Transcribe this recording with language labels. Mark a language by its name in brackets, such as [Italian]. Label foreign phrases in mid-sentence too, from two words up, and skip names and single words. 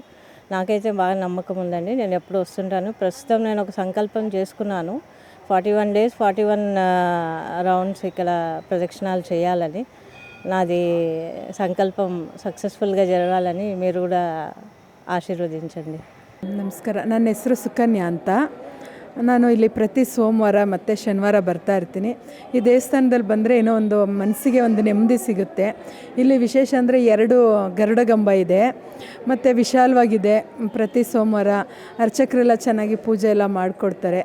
[Telugu] నాకైతే బాగా నమ్మకం ఉందండి. నేను ఎప్పుడు వస్తుంటాను. ప్రస్తుతం నేను ఒక సంకల్పం చేసుకున్నాను, [English] 41 days 41 rounds [Telugu] ఇక్కడ ప్రదక్షిణాలు చేయాలని. నాది సంకల్పం సక్సెస్ఫుల్గా జరగాలని మీరు కూడా ఆశీర్వదించండి. [Kannada] ನಮಸ್ಕಾರ, ನನ್ನ ಹೆಸರು ಸುಕನ್ಯಾ ಅಂತ. ನಾನು ಇಲ್ಲಿ ಪ್ರತಿ ಸೋಮವಾರ ಮತ್ತು ಶನಿವಾರ ಬರ್ತಾ ಇರ್ತೀನಿ. ಈ ದೇವಸ್ಥಾನದಲ್ಲಿ ಬಂದರೆ ಏನೋ ಒಂದು ಮನಸ್ಸಿಗೆ ಒಂದು ನೆಮ್ಮದಿ ಸಿಗುತ್ತೆ. ಇಲ್ಲಿ ವಿಶೇಷ ಅಂದರೆ 2 ಗರುಡಗಂಬ ಇದೆ ಮತ್ತು ವಿಶಾಲವಾಗಿದೆ. ಪ್ರತಿ ಸೋಮವಾರ ಅರ್ಚಕರೆಲ್ಲ ಚೆನ್ನಾಗಿ ಪೂಜೆ ಎಲ್ಲ ಮಾಡಿಕೊಡ್ತಾರೆ.